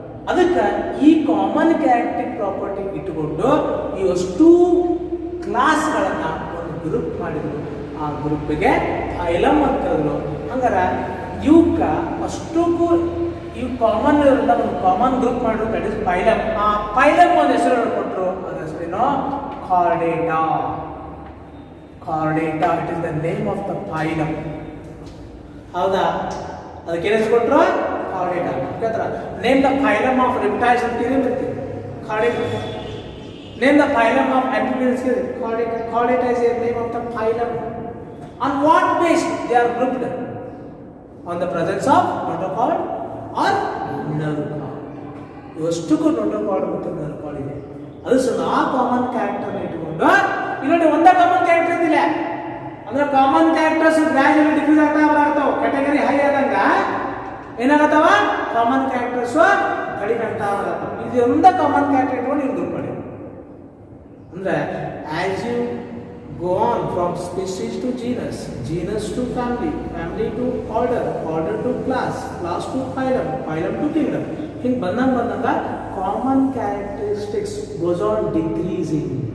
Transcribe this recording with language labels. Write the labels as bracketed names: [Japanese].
[Kannada] ಅದಕ್ಕೆ ಈ common characteristic property ಇಟ್ಟುಕೊಂಡು ಈ ಅಷ್ಟು ಕ್ಲಾಸ್ಗಳನ್ನು ಒಂದು ಗ್ರೂಪ್ ಮಾಡಿದ್ರು. ಆ ಗ್ರೂಪ್ಗೆ ಫೈಲಮ್ ಅಂತ ಕರೆದ್ರು. ಹಂಗಾರೆ ಇವಕ್ಕೆ ಅಷ್ಟಕ್ಕೂ ಇವು ಕಾಮನ್ ಇರೋದ್ರಿಂದ ಒಂದು ಕಾಮನ್ ಗ್ರೂಪ್ ಮಾಡಿದ್ರು, [English] That is phylum. [Kannada] ಆ ಫೈಲಮ್ ಒಂದು ಹೆಸರು ಕೊಟ್ಟರು, ಅದ್ರ ಹೆಸರೇನೋ Chordata. [English] Chordata, it is the name of the phylum. [Kannada] ಹೌದಾ? ಅದಕ್ಕೆ ಏನು ಹೆಸರು ಕೊಟ್ಟರು? Chordata. ಕೇಳ್ತಾರ? [English] name the phylum of reptiles [Kannada] ಅಂತ ಏನಿರ್ತೀವಿ? [English] Chordata. Name the phylum of amphibians ಇದೆ Chordata. Chordata is the name of the phylum. On what basis they are grouped? On the presence of notochord or nerve cord. [Kannada] ಇವಷ್ಟಕ್ಕೂ notochord ಮತ್ತು nerve card ಇದೆ. ಅದು ಸಹ ಆ common character ಇಟ್ಟುಕೊಂಡು ಇಲ್ಲಿ ಒಂದೇ common character ಇದ್ದಿಲ್ಲ ಅಂದ್ರೆ ಕಾಮನ್ ಕ್ಯಾರೆಕ್ಟರ್ಸ್ ಗ್ರಾಜುಯಲಿ ಡಿಕ್ರೀಸ್ ಆಗ್ತಾ ಬರ್ತಾವ. ಕ್ಯಾಟಗರಿ ಹೈ ಆದಂಗ ಏನಾಗತ್ತವ? ಕಾಮನ್ ಕ್ಯಾರೆಕ್ಟರ್ಸ್ ಕಡಿಮೆ ಆಗ್ತಾ ಬರತ್ತವ. ಇದು ಒಂದೇ ಕಾಮನ್ ಕ್ಯಾರೆಕ್ಟರ್ ಇಟ್ಕೊಂಡು ನೀವು ಗ್ರೂಪ್ ಮಾಡಿ. [English] ಅಂದ್ರೆ as you go on from species to genus, genus to family, family to order, order to class, class to phylum, phylum to kingdom. [Kannada] ಹಿಂಗೆ ಬಂದಂಗ [English] Common characteristics goes on decreasing.